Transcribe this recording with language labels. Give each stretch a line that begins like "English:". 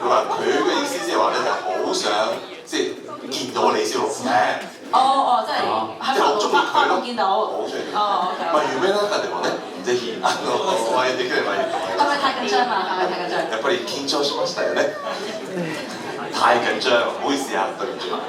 Chinese: 佢話佢嘅意思即係話咧，就好想即係見到李小龍嘅。即係喺法國見到。好中意。
Japanese: 夢の中でもね、ぜひお会いできればいいと思います。
Chinese: 係咪太緊張啊？係咪太緊張？
Japanese: やっぱり緊張しましたよね。
Chinese: 太緊張，唔好意思啊，對唔住。